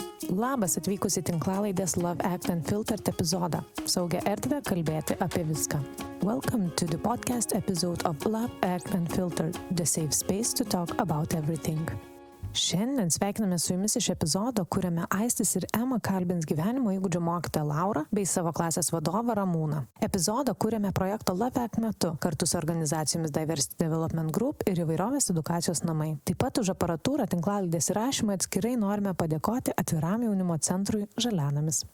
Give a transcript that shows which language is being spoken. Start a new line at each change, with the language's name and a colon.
Lithuanian: Labas atvykus į tinklalaidės Love, Act and Filtered epizodą. Saugią erdvę kalbėti apie viską.
English: Welcome to the podcast episode of Love, Act and Filtered, the safe space to talk about everything.
Lithuanian: Šiandien sveikiname su jumis iš epizodo, kuriame Aistis ir Ema kalbins gyvenimo įgūdžių mokytoją Laurą bei savo klasės vadovą Ramūną. Epizodą kuriame projekto Love Act metu kartu su organizacijomis Diversity Development Group ir įvairovės edukacijos namai. Taip pat už aparatūrą tinklalaidės įrašymą atskirai norime padėkoti Atviram jaunimo centrui Žalianamis.